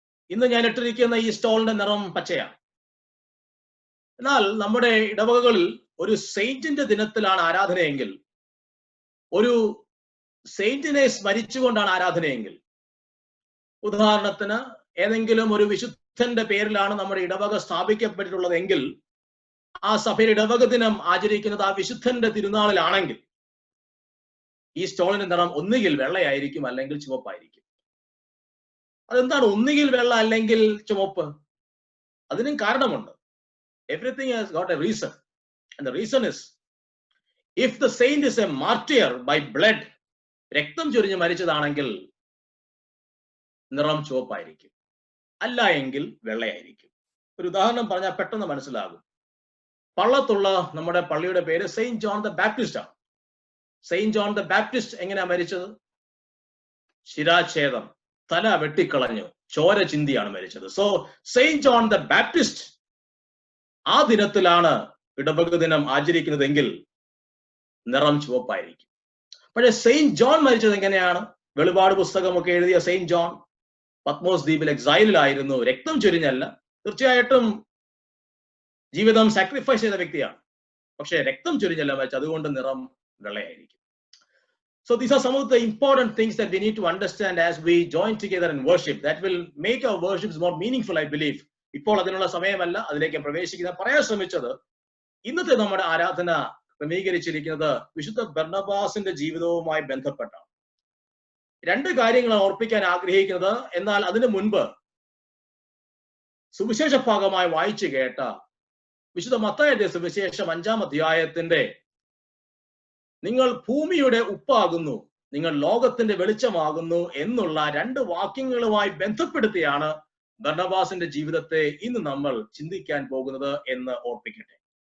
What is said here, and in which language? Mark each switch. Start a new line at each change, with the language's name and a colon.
Malayalam: ഇന്ന് ഞാൻ ഇട്ടിരിക്കുന്ന ഈ സ്റ്റോളിന്റെ നിറം പച്ചയാണ്. എന്നാൽ നമ്മുടെ ഇടവകകളിൽ ഒരു സെയിന്റിന്റെ ദിനത്തിലാണ് ആരാധനയെങ്കിൽ, ഒരു സെയിന്റിനെ സ്മരിച്ചുകൊണ്ടാണ് ആരാധനയെങ്കിൽ, ഉദാഹരണത്തിന് ഏതെങ്കിലും ഒരു വിശുദ്ധന്റെ പേരിലാണ് നമ്മുടെ ഇടവക സ്ഥാപിക്കപ്പെട്ടിട്ടുള്ളതെങ്കിൽ ആ സഭയിൽ ഇടവക ദിനം ആചരിക്കുന്നത് ആ വിശുദ്ധന്റെ തിരുനാളിലാണെങ്കിൽ ഈ സ്റ്റോളിന്റെ നിറം ഒന്നുകിൽ വെള്ളയായിരിക്കും അല്ലെങ്കിൽ ചുവപ്പായിരിക്കും. അതെന്താണ് ഒന്നുകിൽ വെള്ള അല്ലെങ്കിൽ ചുവപ്പ്? അതിനും കാരണമുണ്ട്.
English: Everything has got a reason, and the reason is, if the saint is a martyr by blood,
Malayalam: രക്തം ചൊരിഞ്ഞ് മരിച്ചതാണെങ്കിൽ നിറം ചുവപ്പായിരിക്കും, അല്ല എങ്കിൽ വെള്ളയായിരിക്കും. ഒരു ഉദാഹരണം പറഞ്ഞാൽ പെട്ടെന്ന് മനസ്സിലാകും. പള്ളത്തുള്ള നമ്മുടെ പള്ളിയുടെ പേര് സെയിന്റ് ജോൺ ദ ബാപ്റ്റിസ്റ്റ് ആണ്. സെയിന്റ് ജോൺ ദ ബാപ്റ്റിസ്റ്റ് എങ്ങനെയാ മരിച്ചത്? ശിരാച്ഛേദം, തല വെട്ടിക്കളഞ്ഞു, ചോര ചിന്തിയാണ് മരിച്ചത്. So Saint John the Baptist ആ ദിനത്തിലാണ് ഇടവക ദിനം ആചരിക്കുന്നതെങ്കിൽ നിറം ചുവപ്പായിരിക്കും. പക്ഷേ സെയിന്റ് ജോൺ മരിച്ചത് എങ്ങനെയാണ്? വെളിപാട് പുസ്തകമൊക്കെ എഴുതിയ സെയിന്റ് ജോൺ പത്മോസ് ദ്വീപിൽ എക്സൈലിലായിരുന്നു. രക്തം ചൊരിഞ്ഞല്ല, തീർച്ചയായിട്ടും ജീവിതം സാക്രിഫൈസ് ചെയ്ത വ്യക്തിയാണ്, പക്ഷെ രക്തം ചൊരിഞ്ഞല്ല മരിച്ചത്. അതുകൊണ്ട് നിറം വെള്ളയായിരിക്കും.
English: So these are some of the important things that we need to understand as we join together in worship. That will make our worships more meaningful, I believe.
Malayalam: ഇപ്പോൾ അതിനുള്ള സമയമല്ല, അതിലേക്ക് പ്രവേശിക്കുന്ന പറയാൻ ശ്രമിച്ചത് ഇന്നത്തെ നമ്മുടെ ആരാധന ക്രമീകരിച്ചിരിക്കുന്നത് വിശുദ്ധ ബർണബാസിന്റെ ജീവിതവുമായി ബന്ധപ്പെട്ടാണ്. രണ്ട് കാര്യങ്ങൾ ഓർപ്പിക്കാൻ ആഗ്രഹിക്കുന്നത്. എന്നാൽ അതിനു മുൻപ് സുവിശേഷ ഭാഗമായി വായിച്ചു കേട്ട വിശുദ്ധ മത്തായിയുടെ സുവിശേഷം 5-ാം അധ്യായത്തിന്റെ നിങ്ങൾ ഭൂമിയുടെ ഉപ്പാകുന്നു, നിങ്ങൾ ലോകത്തിന്റെ വെളിച്ചമാകുന്നു എന്നുള്ള രണ്ട് വാക്യങ്ങളുമായി ബന്ധപ്പെടുത്തിയാണ് ബർണബാസിന്റെ ജീവിതത്തെ ഇന്ന് നമ്മൾ ചിന്തിക്കാൻ പോകുന്നത് എന്ന് ഓർപ്പിക്കട്ടെ.